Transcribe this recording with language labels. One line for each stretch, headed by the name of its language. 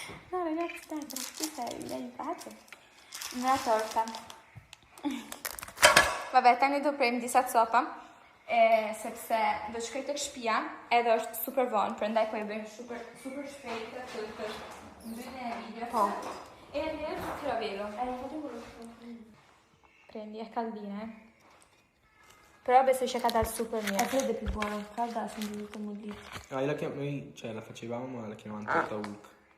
Italian: no, ragazzi, dai, tranquilla, vi aiutate. Una torta.
Albanian: Vabbè, tani do prem disa copa, sepse do shkoj tek shtëpia, edhe është super vonë, prandaj po e bëjmë super shpejt këtë ndryrën e videos. Po.
Italian: Edhe ti lo vedo. Fatti quello. Prendi, è caldina, Però
Albanian: besoj që ka dalë super mirë.
Italian: Fredda è più buona, calda ha sentito molto. Ah, noi cioè, la facevamo, ma la chiamavamo torta Hulk.